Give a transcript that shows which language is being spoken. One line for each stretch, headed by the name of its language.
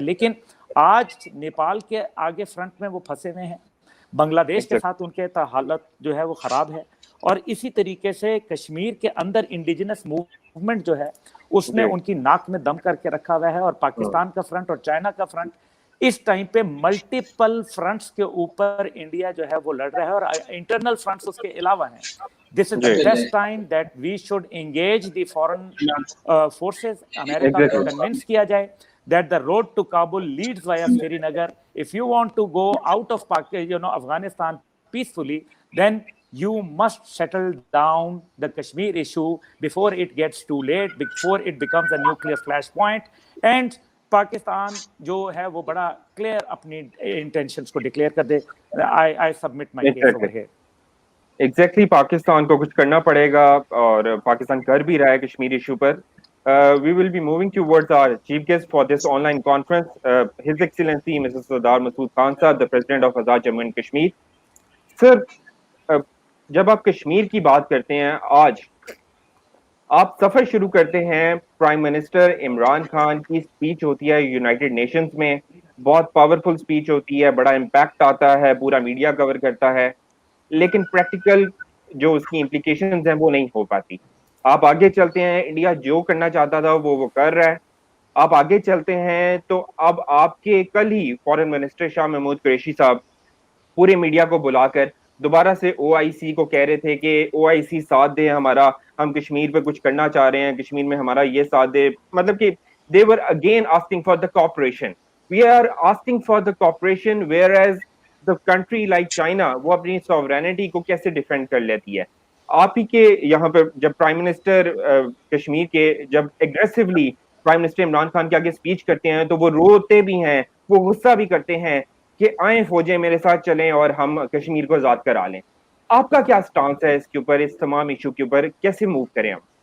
Urdu: لیکن آج نیپال کے آگے فرنٹ میں وہ پھنسے ہوئے ہیں, بنگلہ دیش کے ساتھ ان کے حالت جو ہے وہ خراب ہے, اور اسی طریقے سے کشمیر کے اندر انڈیجنس موومنٹ جو ہے اس نے ان کی ناک میں دم کر کے رکھا ہوا ہے. اور پاکستان کا فرنٹ اور چائنا کا فرنٹ اس ٹائم پہ ملٹیپل فرنٹس کے اوپر انڈیا جو ہے وہ لڑ رہا ہے, اور انٹرنل فرنٹس اس کے علاوہ ہیں.
English: This is the best time that we should engage the foreign forces.
Urdu: امریکہ کو کنونس کیا جائے
English: that the road to Kabul leads via Srinagar. If you want to go out of Afghanistan peacefully, then you must settle down the Kashmir issue before it gets too late, before it becomes a nuclear flashpoint.
Urdu: And Pakistan جو ہے وہ بڑا clear اپنی intentions کو declare کر دے.
English: I submit my case over here.
Urdu: Exactly Pakistan کو کچھ کرنا پڑے گا, اور پاکستان کر بھی رہا ہے Kashmir issue per.
English: We will be moving towards our chief guest for this online conference, His Excellency Mrs. Sardar Masood Khan Sahab, the President of Azad Jammu and Kashmir.
Urdu: Sir, جب آپ کشمیر کی بات کرتے ہیں, آج آپ سفر شروع کرتے ہیں, پرائم منسٹر عمران خان کی اسپیچ ہوتی ہے یونائٹڈ نیشنز میں, بہت پاورفل اسپیچ ہوتی ہے, بڑا امپیکٹ آتا ہے, پورا میڈیا کور کرتا ہے, لیکن پریکٹیکل جو اس کی امپلیکیشنز ہیں وہ نہیں ہو پاتی. آپ آگے چلتے ہیں, انڈیا جو کرنا چاہتا تھا وہ کر رہا ہے, آپ آگے چلتے ہیں تو اب آپ کے کل ہی فارن منسٹر شاہ محمود قریشی صاحب پورے میڈیا کو بلا کر دوبارہ سے او آئی سی کو کہہ رہے تھے کہ او آئی سی ساتھ دے ہمارا، ہم کشمیر پہ کچھ کرنا چاہ رہے ہیں، کشمیر میں ہمارا یہ ساتھ دے، مطلب کہ
English: they were again asking for the cooperation. We are asking for the cooperation whereas the country like China
Urdu: وہ اپنی sovereignty کو کیسے ڈیفینڈ کر لیتی ہے. آپ ہی کے یہاں پہ جب پرائم منسٹر کشمیر کے جب aggressively prime minister Imran Khan کے آگے اسپیچ کرتے ہیں تو وہ روتے بھی ہیں، وہ غصہ بھی کرتے ہیں کہ آئیں فوجیں میرے ساتھ چلیں اور ہم کشمیر کو آزاد کرا لیں. آپ کا کیا سٹانس ہے اس کے اوپر، اس تمام ایشو کے اوپر کیسے موو کریں ہم؟